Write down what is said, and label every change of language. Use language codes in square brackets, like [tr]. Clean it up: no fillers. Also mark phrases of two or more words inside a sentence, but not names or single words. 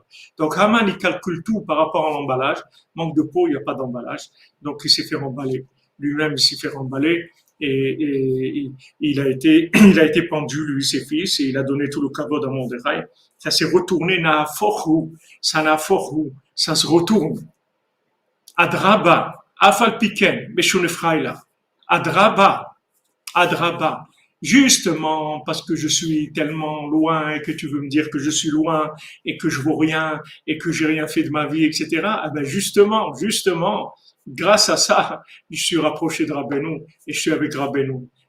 [fr] Donc, Haman, il calcule tout par rapport à l'emballage. Manque de peau, il n'y a pas d'emballage. Donc, il s'est fait remballer. Lui-même, il s'est fait remballer. Et il a été pendu, lui, ses fils, et il a donné tout le kavod à Mordechai. Ça s'est retourné, ça se retourne. Adraba, afal piken, meshune fraila. Adraba. Justement, parce que je suis tellement loin et que tu veux me dire que je suis loin et que je vaux rien et que j'ai rien fait de ma vie, etc. Ah ben justement, grâce à ça, je suis rapproché de Rabbeinu et je suis avec Rabbeinu.